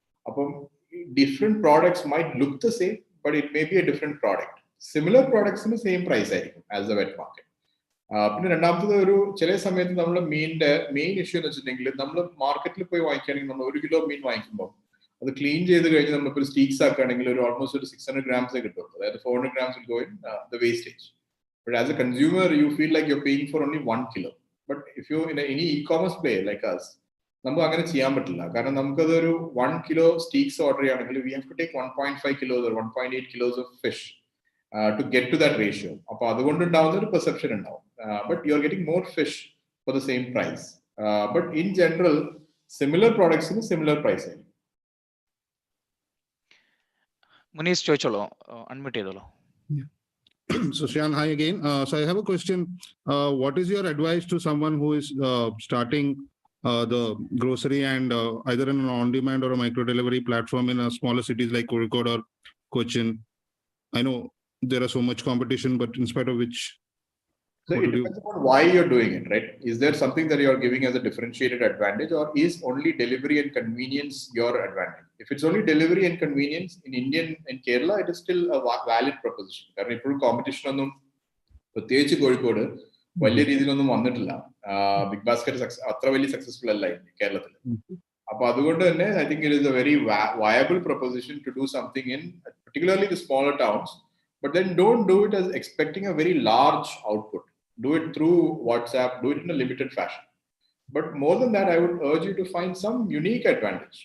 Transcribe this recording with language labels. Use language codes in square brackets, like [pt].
[en] അപ്പം different products might look the same, but it may be a different product. [ml] Similar പ്രോഡക്ട്സിന് same price ആയിരിക്കും [en] As the wet market. [ml] പിന്നെ രണ്ടാമത്തത്, ഒരു ചില സമയത്ത് നമ്മുടെ മീനിന്റെ മെയിൻ ഇഷ്യൂ എന്ന് വെച്ചിട്ടുണ്ടെങ്കിൽ, നമ്മൾ മാർക്കറ്റിൽ പോയി വാങ്ങിക്കുകയാണെങ്കിൽ നമ്മൾ 1 കിലോ മീൻ വാങ്ങിക്കുമ്പോൾ അത് ക്ലീൻ ചെയ്ത് കഴിഞ്ഞ് നമ്മളിപ്പോൾ ഒരു സ്റ്റീക്സ് ആക്കുകയാണെങ്കിൽ ഒരു ഓൾമോസ്റ്റ് ഒരു 600 grams കിട്ടും. [en] അതായത് 400 grams will go in the wastage. But as a consumer, you feel like you're paying for only 1 kilo. But if you're in any e-commerce player like us, [ml] നമുക്ക് അങ്ങനെ ചെയ്യാൻ പറ്റില്ല. കാരണം നമുക്കതൊരു 1 kilo സ്റ്റീക്സ് ഓർഡർ ചെയ്യുകയാണെങ്കിൽ [en] we have to take 1.5 kilos or 1.8 kilos of fish to get to that ratio. [ml] അപ്പൊ അതുകൊണ്ട് ഉണ്ടാവുന്ന ഒരു പെർസെപ്ഷൻ ഉണ്ടാവും. [en] But you're getting more fish for the same price. But in general, similar products in a similar price. [ml] Munees ചോദിച്ചോളൂ, unmute ചെയ്തോളൂ. [en] So Shan, hi again. So I have a question. What is your advice to someone who is starting the grocery and either in an on-demand or a micro-delivery platform in smaller cities like Kozhikode or Cochin? I know there are so much competition, but in spite of which, so it depends upon why you're doing it, right? Is there something that you're giving as a differentiated advantage, or is only delivery and convenience your advantage? If it's only delivery and convenience in Kerala, it is still a valid proposition. [ml] കാരണം ഇപ്പോഴും competition ഒന്നും പ്രത്യേകിച്ച് കോഴിക്കോട് വലിയ രീതിയിലൊന്നും വന്നിട്ടില്ല. Big basket അത്ര വലിയ successful അല്ല കേരളത്തിൽ. അപ്പൊ അതുകൊണ്ട് തന്നെ [en] I think it is a very viable proposition to do something in particularly the smaller towns, but then don't do it as expecting a very large output. Do it through WhatsApp, do it in a limited fashion. But more than that, I would urge you to find some unique advantage.